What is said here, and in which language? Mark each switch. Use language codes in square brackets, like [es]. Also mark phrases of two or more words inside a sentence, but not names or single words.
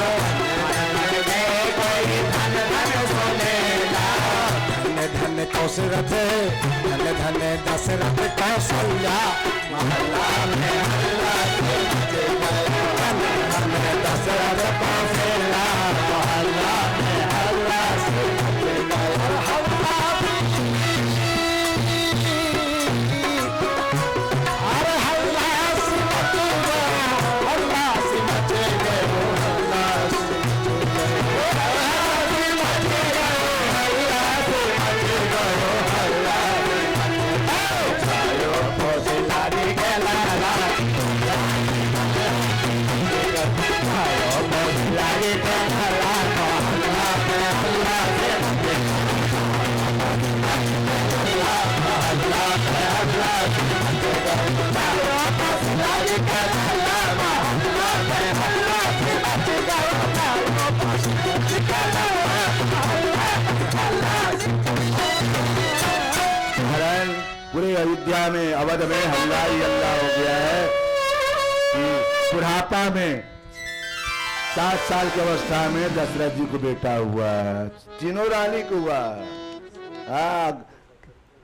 [bra] धन धन सुमेरा धन धन दशरथ धन धन दशरथ कौशल्या मोहल्ला में हल्ला सी मच गयो धन धन दशरथ कौशल्या मोहल्ला में हल्ला सी मच गयो हल्ला अरे हल्ला सी मच गयो हल्ला सी मच गयो हल्ला सी मच गयो हल्ला सी मच गयो हल्ला सी मच गयो जायो कौशल्या जी के लल्ला जायो कौशल्या जी के लल्ला मोहल्ला में हल्ला सी मच गयो हल्ला में हल्ला सी मच गयो जायो कौशल्या जी के लल्ला मोहल्ला में हल्ला सी मच गयो जायो कौशल्या जी के लल्ला मोहल्ला में हल्ला सी [hi] महाराज पूरे अयोध्या में अवध में हल्ला ही हल्ला हो गया है कि बुढ़ापा में 7 साल की अवस्था में दशरथ जी को बेटा हुआ, तीनों रानी को हुआ।